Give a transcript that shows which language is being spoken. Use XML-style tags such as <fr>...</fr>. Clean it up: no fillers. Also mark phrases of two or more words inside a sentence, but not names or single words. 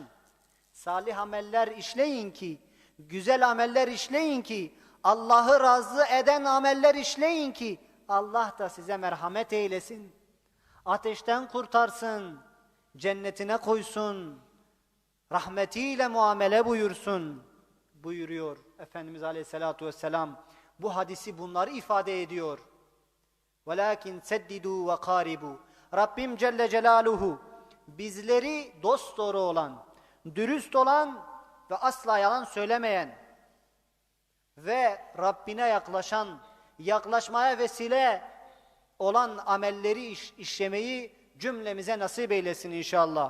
<tr>Salih ameller işleyin ki, güzel ameller işleyin ki, Allah'ı razı eden ameller işleyin ki, Allah da size merhamet eylesin. Ateşten kurtarsın, cennetine koysun, rahmetiyle muamele buyursun buyuruyor Efendimiz</tr> <ar>عليه الصلاة والسلام.</ar> <tr>Bu hadisi bunları ifade ediyor.</tr> <ar>وَلَاكِنْ سَدِّدُوا وَقَارِبُوا.</ar> <tr>Rabbim</tr> <ar>جل جلاله</ar> <tr>bizleri dosdoğru olan, dürüst olan ve asla yalan söylemeyen ve Rabbine yaklaşan, yaklaşmaya vesile olan amelleri işlemeyi cümlemize nasip eylesin inşallah.</tr>